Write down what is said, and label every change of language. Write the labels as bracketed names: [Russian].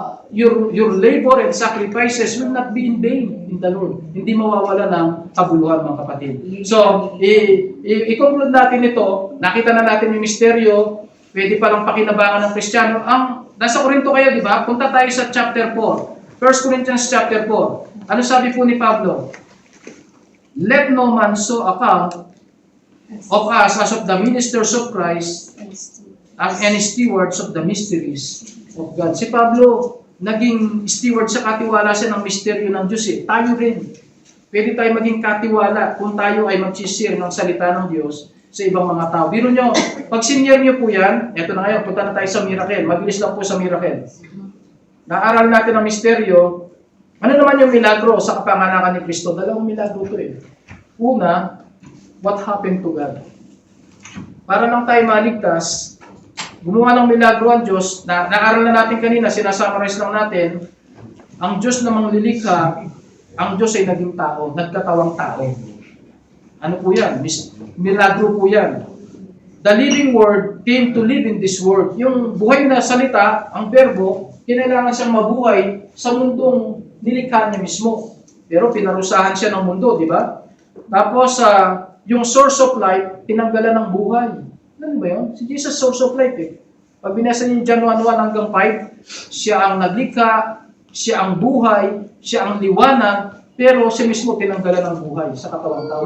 [English] your labor and sacrifices will not be in vain in the Lord. [Filipino] Hindi mawawala ng kabuluhan, mga kapatid. So, i-conclude natin ito. Nakita na natin yung misteryo. Pwede palang pakinabangan ng Kristiyano. Nasa Korinto kayo, di ba? Punta tayo sa chapter 4. 1 Corinthians chapter 4. Ano sabi po ni Pablo? [English] Let no man so account of us as of the ministers of Christ as any stewards of the mysteries of God. [Filipino] Si Pablo, naging steward sa katiwala siya ng misteryo ng Diyos. Tayo rin. Pwede tayo maging katiwala kung tayo ay mag-share ng salita ng Diyos sa ibang mga tao. Biro nyo, pag senior nyo po yan, eto na ngayon, punta na tayo sa miracle. Mabilis lang po sa miracle. Naaral natin ang misteryo. Ano naman yung milagro sa kapanganakan ni Kristo? Dalawang milagro ito eh. [English] Una, what happened to God? [Filipino] Para lang tayo maligtas, gumawa ng milagro ang Diyos, naaral na natin kanina, sinasummarize lang natin, ang Diyos na manglilikha, ang Diyos ay naging tao, nagkatawang tao. Ano po yan? Milagro po yan. [English] The living word came to live in this world. [Filipino] Yung buhay na salita, ang verbo, kinailangan siyang mabuhay sa mundong nilikha niya mismo. Pero pinarusahan siya ng mundo, di ba? Tapos, yung source of life, tinanggalan ng buhay. Ano ba yun? Si Jesus, source of life eh. Pag binasa niyo John 1:1 hanggang 5, siya ang naglikha, siya ang buhay, siya ang liwanag, pero siya mismo tinanggalan ng buhay sa katawang tao.